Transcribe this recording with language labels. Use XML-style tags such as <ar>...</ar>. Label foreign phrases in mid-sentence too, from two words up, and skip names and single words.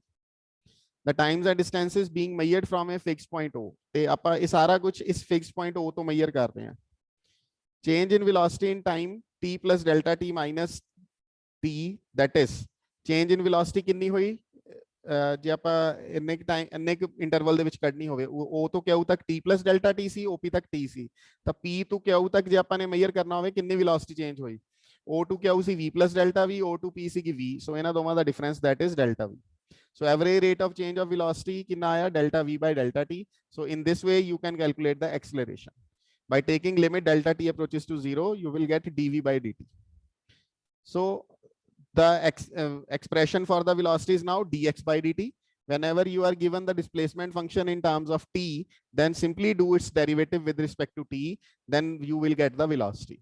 <en>the times and distances being measured from a fixed point o,</en> <pa>ਤੇ ਆਪਾਂ ਇਹ ਸਾਰਾ ਕੁਝ ਇਸ</pa> <en>fixed point o</en> <pa>ਤੋਂ measure ਕਰ ਰਹੇ ਹਾਂ।</pa> <en>change in velocity in time t plus delta t minus t, that is change in velocity</en> <hi>कितनी हुई</hi> <pa>ਜੇ ਆਪਾਂ ਇੰਨੇ ਟਾਈਮ ਇੰਨੇ ਇੰਟਰਵਲ ਦੇ ਵਿੱਚ ਕੱਢਣੀ ਹੋਵੇ O ਤੋਂ Q ਤੱਕ</pa> <en>T plus delta T</en> <pa>ਸੀ OP ਤੱਕ T ਸੀ ਤਾਂ P ਤੋਂ Q ਤੱਕ ਜੇ ਆਪਾਂ ਨੇ ਮੇਜਰ ਕਰਨਾ ਹੋਵੇ ਕਿੰਨੀ</pa> <en>velocity change</en> <pa>ਹੋਈ</pa> <en>O to Q</en> <pa>ਸੀ</pa> <en>V plus delta V O to P</en> <pa>ਸੀਗੀ V ਸੋ ਇਹਨਾਂ ਦੋਵਾਂ ਦਾ ਡਿਫਰੈਂਸ</pa> <en>that is delta V. So average rate of change of velocity</en> <hi>कितना आया</hi> <en>delta V by delta T. So in this way you can calculate the acceleration by taking limit delta T approaches to 0 you will get dV by dt. So the expression for the velocity is now dx by dt. Whenever you are given the displacement function in terms of t, then simply do its derivative with respect to t, then you will get the velocity.</en>